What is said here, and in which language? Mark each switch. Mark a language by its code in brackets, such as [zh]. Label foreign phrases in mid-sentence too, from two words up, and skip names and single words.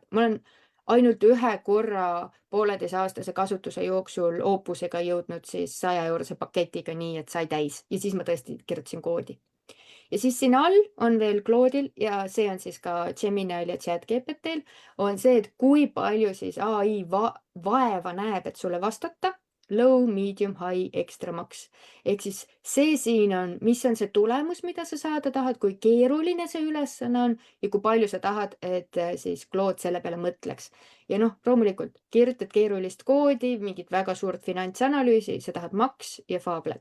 [et] Ma olen ainult ühe korra 1,5-aastase kasutuse jooksul Opusega jõudnud siis 100-eurose paketiga nii, et sai täis ja siis ma tõesti kirjutasin koodi. Ja siis siin all on veel Claude'il ja see on siis ka Gemini'l ja ChatGPT'l on see, et kui palju siis ai vaeva näeb, et sulle vastata. [en] Low, medium, high, extra max. [et] Ehk siis see siin on, mis on see tulemus, mida sa saada tahad, kui keeruline see ülesanne on ja kui palju sa tahad, et siis Claude selle peale mõtleks. Ja noh, loomulikult kirjutad keerulist koodi, mingit väga suurt finantsanalüüsi, sa tahad Max ja Fablet.